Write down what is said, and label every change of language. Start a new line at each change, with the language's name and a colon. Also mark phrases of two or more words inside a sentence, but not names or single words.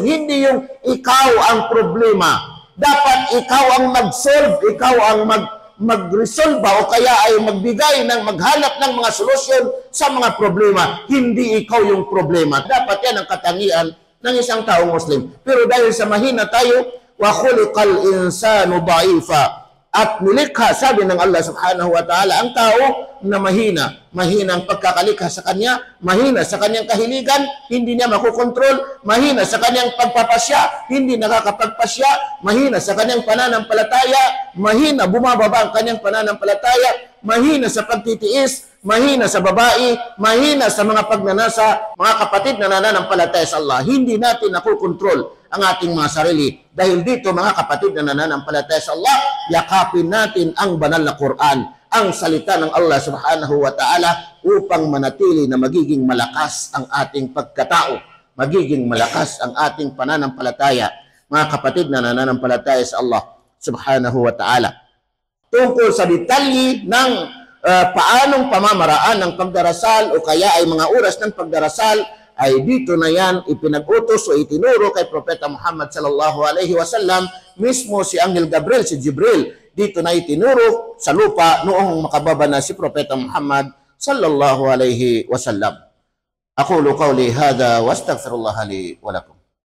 Filipino: Hindi yung ikaw ang problema. Dapat ikaw ang mag-solve, ikaw ang mag-resolve o kaya ay magbigay ng maghanap ng mga solusyon sa mga problema. Hindi ikaw yung problema. Dapat yan ang katangian ng isang taong Muslim. Pero dahil sa mahina tayo,
Arabic: وخلق الإنسان ضعيفا.
Filipino: At nilikha, sabi ng Allah
Arabic: سبحانه وتعالى,
Filipino: ang tao na mahina. Mahina ang pagkakalikha sa kanya, mahina sa kanyang kahiligan, hindi niya makukontrol, mahina sa kanyang pagpapasya, hindi nakakapagpasya, mahina sa kanyang pananampalataya, mahina, bumababa ang kanyang pananampalataya, mahina sa pagtitiis, mahina sa babae, mahina sa mga pagnanasa. Mga kapatid na nananampalataya sa Allah, hindi natin nakukontrol ang ating mga sarili. Dahil dito, mga kapatid na nananampalataya sa Allah, yakapin natin ang banal na Quran, ang salita ng Allah
Arabic: سبحانه وتعالى,
Filipino: upang manatili na magiging malakas ang ating pagkatao, magiging malakas ang ating pananampalataya. Mga kapatid na nananampalataya sa Allah
Arabic: سبحانه وتعالى.
Filipino: Tungkol sa detalye ng paanong pamamaraan ng pagdarasal o kaya ay mga oras ng pagdarasal, ay dito na yan ipinag-utos o itinuro kay Propeta Muhammad
Arabic: صلى الله عليه وسلم.
Filipino: Mismo si Anghel Gabriel, si Jibril, dito na itinuro sa lupa noong makababa na si Propeta Muhammad
Arabic: صلى الله عليه وسلم. أقول قولي هذا وأستغفر الله لي ولكم.